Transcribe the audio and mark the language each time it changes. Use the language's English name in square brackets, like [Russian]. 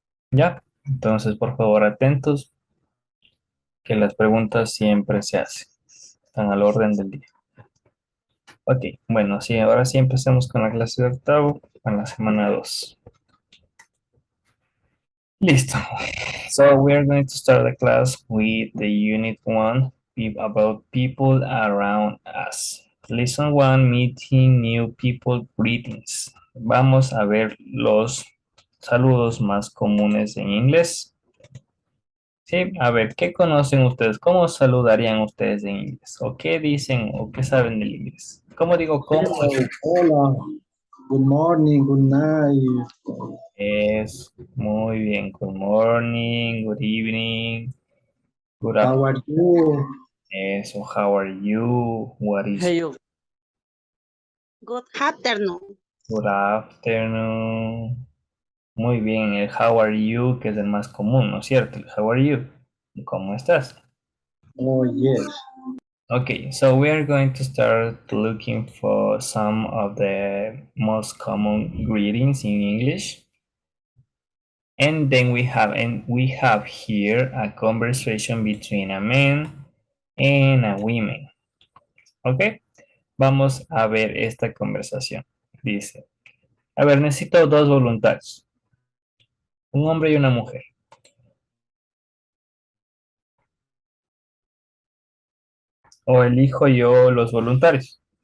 [Spanish] ¿Ya? Entonces, por favor, atentos, que las preguntas siempre se hacen. Están al orden del día. Ok, bueno, sí, ahora sí empecemos con la clase de octavo, en la semana 2. Listo. [English] So we're going to start the class with the unit 1 about people around us. Lesson 1, meeting new people, greetings. [Spanish] Vamos a ver los saludos más comunes en inglés. Sí, a ver, ¿qué conocen ustedes? ¿Cómo saludarían ustedes en inglés? ¿O qué dicen o qué saben del inglés? ¿Cómo digo cómo? Hola, [English] good morning, good night. [Spanish] Es muy bien. [English] Good morning, good evening, good How are you? [Spanish] Eso, [English] how are you? What is Hey, you. Good afternoon. good afternoon? [Spanish] Muy bien, el [English] how are you, [Spanish] que es el más común, ¿no es cierto? El how are you. ¿Cómo estás? [English] Oh, yes. Okay, so we are going to start looking for some of the most common greetings in English. And then we have here a conversation between a man and a woman. [Spanish] ¿Ok? Vamos a ver esta conversación. Dice, a ver, necesito dos voluntarios. Un hombre y una mujer. O elijo yo los voluntarios.